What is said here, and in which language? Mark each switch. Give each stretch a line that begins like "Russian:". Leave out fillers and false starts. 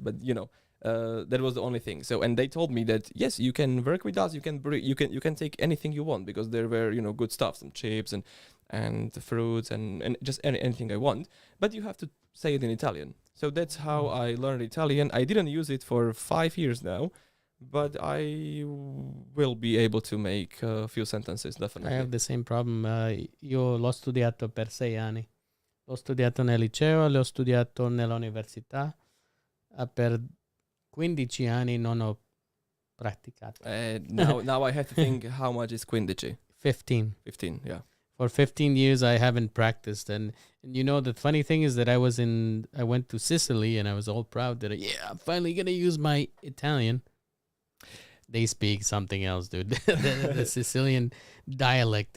English: But that was the only thing. So, and they told me that yes, you can work with us. You can take anything you want, because there were good stuff, some chips and fruits and just anything I want. But you have to say it in Italian. So that's how I learned Italian. I didn't use it for 5 years now, but I will be able to make a few sentences, I definitely. have the same problem.
Italian: Io l'ho studiato per 6 anni. L'ho studiato nel liceo, l'ho studiato nell'università. Per 15 anni non ho praticato.
English: Now I have to think how much is 15. 15. 15, yeah. For 15 years, I haven't practiced. And the funny thing is that I went to Sicily, and I was all proud that, I'm finally going to use my Italian. They speak something else, dude. the Sicilian dialect.